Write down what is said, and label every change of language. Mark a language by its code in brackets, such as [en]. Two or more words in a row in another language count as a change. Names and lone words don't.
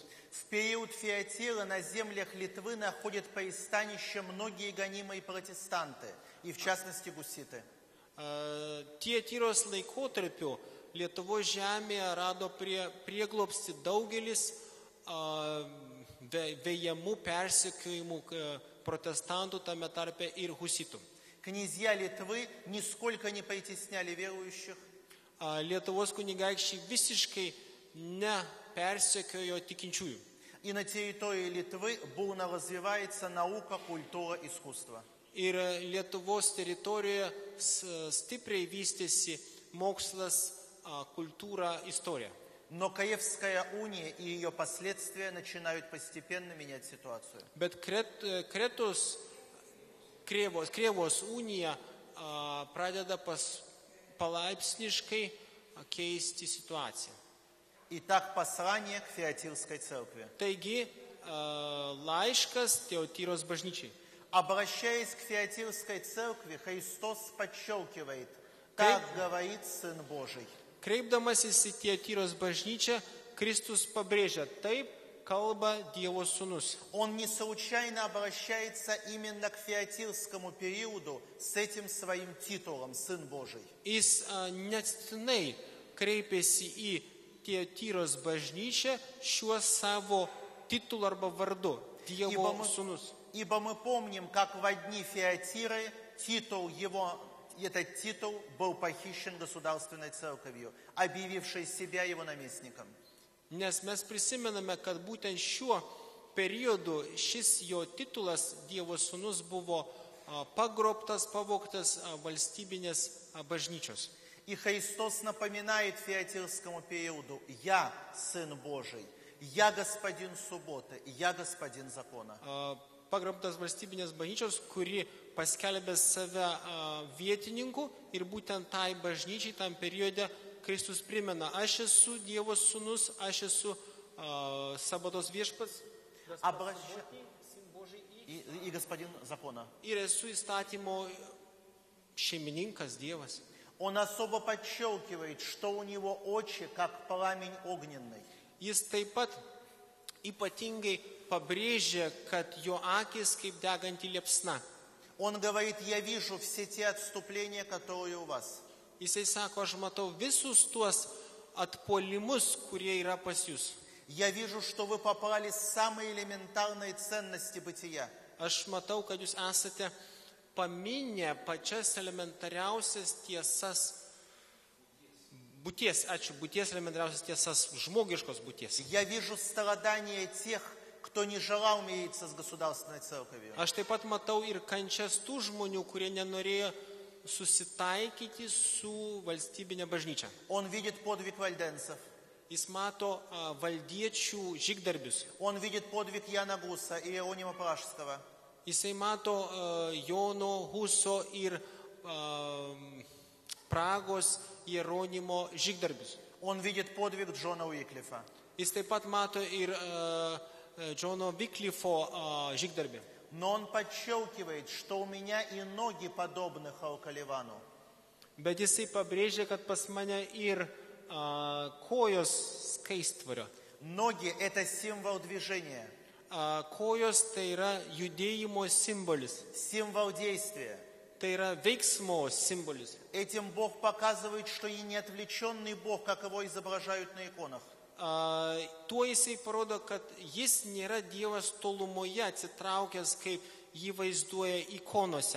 [ru] В период Фиатира на землях Литвы находят пристанище многие гонимые протестанты, и в частности гуситы. [lt] Tyros laikotarpiu Lietuvos žemėje rado prieglobstį daugelis vejamų persekiojimų protestantų, tame tarpe ir husitų. [ru] Князья Литвы нисколько не притесняли верующих. [lt] Lietuvos kunigaikščiai visiškai nepersekiojo tikinčiųjų. [ru] И на территории Литвы бурно развивается наука, культура, искусство. [lt] Ir Lietuvos teritorijoje stipriai vystėsi mokslas, kultūra, istorija. [ru] Но Киевская уния и ее последствия начинают постепенно менять ситуацию. [lt] Bet Kretos Krėvos unija pradeda palaipsniškai keisti situaciją. [ru] Итак, послание к Фиатирской церкви. [lt] Taigi, laiškas Teotyros bažnyčiai. [ru] Обращаясь к Фиатирской церкви, Христос подчеркивает, так говорит Сын Божий. [lt] Kreipdamasis į Teotyros bažnyčią, Kristus pabrėžia, taip kalba Dievo sūnus. [ru] Он не случайно обращается именно к Фиатирскому периоду с этим своим титулом «Сын Божий». [lt] Jis neatsitiktinai kreipėsi į Teotyros bažnyčią šiuo savo titulu arba vardu Dievo sūnus. [ru] Ибо мы помним, как во дни Фиатиры этот титул был похищен государственной церковью, объявившей себя его наместником. [lt] Nes mes prisimename, kad būtent šiuo periodu šis jo titulas Dievo sūnus buvo pagrobtas, pavogtas valstybinės bažnyčios. [ru] И Христос напоминает Фиатирскому периоду: «Я Сын Божий, я Господин субботы, я Господин закона». [lt] Pagrobtas valstybinės bažnyčios, kuri paskelbė save vietininku, ir būtent tai bažnyčiai tam periode Kristus primena: aš esu Dievo sūnus, aš esu sabatos viešpats [ru] и Господин закона. [lt] Ir esu įstatymo šeimininkas, Dievas. [ru] Он особо подчеркивает, что у него очи, как пламень огненный. [lt] Jis taip pat ypatingai pabrėžia, kad jo akis kaip deganti liepsna. [ru] Он говорит: я вижу все те отступления, которые у вас. [lt] Jisai sako, aš matau visus tuos atpuolimus, kurie yra pas jūs. [ru] Я вижу, что вы попали с самой элементарной ценности бытия. [lt] Aš matau, kad jūs esate paminę pačias elementariausias tiesas būties, būties elementariausias tiesas, žmogiškos būties. [ru] Я вижу страдания тех, кто не желал мириться с государственной церковью. [lt] Aš taip pat matau ir kančias tų žmonių, kurie nenorėjo susitaikyti su valstybinė bažnyčia. [ru] Он видит подвиг вальденцев. [lt] Jis mato valdiečių žygdarbius. [ru] Он видит подвиг Яна Гуса и Иеронима Пражского. [lt] Jisai mato Jono Huso ir Pragos Jeronimo žygdarbius. [ru] Он видит подвиг Джона Уиклифа. [lt] Jis taip pat mato ir Džono Viklifo žygdarbį. [ru] Но он подчеркивает, что у меня и ноги подобны Халкаливану. [lt] Bet jisai pabrėžia, kad pas mane ir kojos skaistvario. [ru] Ноги – это символ движения. [lt] Kojos tai yra judėjimo simbolis. [ru] Символ действия. [lt] Tai yra veiksmo simbolis. [ru] Этим Бог показывает, что и не отвлеченный Бог, как его изображают на иконах. [lt] Tuo jisai parodo, kad jis nėra Dievas tolumoje atsitraukęs, kaip jį vaizduoja ikonose.